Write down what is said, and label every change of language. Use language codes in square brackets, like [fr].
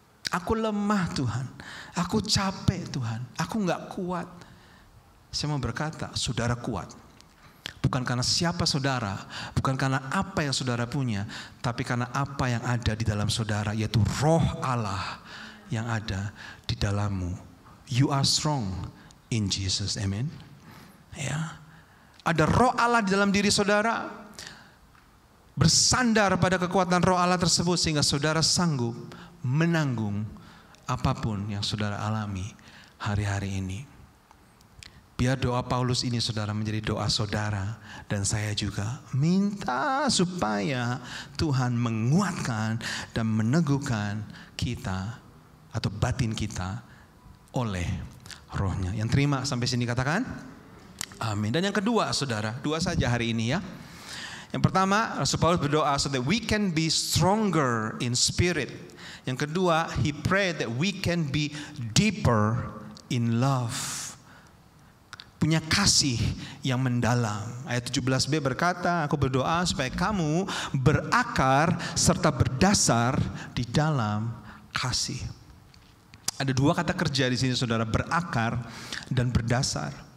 [id] Aku lemah Tuhan, aku capek Tuhan, aku gak kuat. Saya mau berkata, saudara kuat. Bukan karena siapa saudara, bukan karena apa yang saudara punya, tapi karena apa yang ada di dalam saudara, yaitu roh Allah yang ada di dalammu. [en] You are strong in Jesus, amen. [id] Ya, ada roh Allah di dalam diri saudara. Bersandar pada kekuatan roh Allah tersebut sehingga saudara sanggup menanggung apapun yang saudara alami hari-hari ini. Biar doa Paulus ini saudara menjadi doa saudara dan saya juga. Minta supaya Tuhan menguatkan dan meneguhkan kita atau batin kita oleh rohnya. Yang terima sampai sini katakan amin. Dan yang kedua saudara, dua saja hari ini ya. Yang pertama Rasul Paulus berdoa [en] so that we can be stronger in spirit. [id] Yang kedua, [en] he prayed that we can be deeper in love. [id] Punya kasih yang mendalam. Ayat 17b berkata, aku berdoa supaya kamu berakar serta berdasar di dalam kasih. Ada dua kata kerja di sini saudara, berakar dan berdasar.